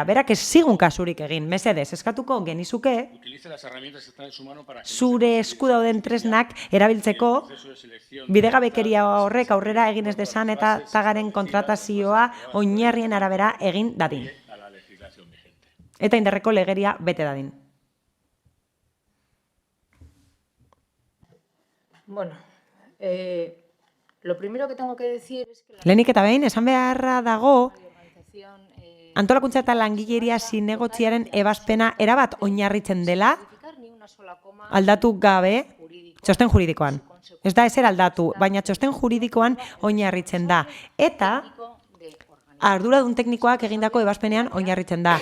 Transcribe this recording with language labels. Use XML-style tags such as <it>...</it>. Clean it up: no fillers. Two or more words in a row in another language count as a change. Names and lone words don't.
<eu>Berak ez zigun kasurik egin, mesedez, eskatuko genizuke, zure esku dauden tresnak erabiltzeko, bidegabekeria horrek aurrera egin ez desan eta tagaren kontratazioa oinarrien arabera egin dadin. Eta indarreko legeria bete dadin.</eu> <es>Bueno, lo primero que tengo que decir es que...</es> <eu>Lehenik eta behin, esan beharra dago, antolakuntza eta langileria zinegotziaren ebazpena erabat oinarritzen dela, aldatu gabe, txosten juridikoan. Ez da ezer aldatu, baina txosten juridikoan oinarritzen da. Eta arduradun teknikoak egindako ebazpenean oinarritzen da.</eu>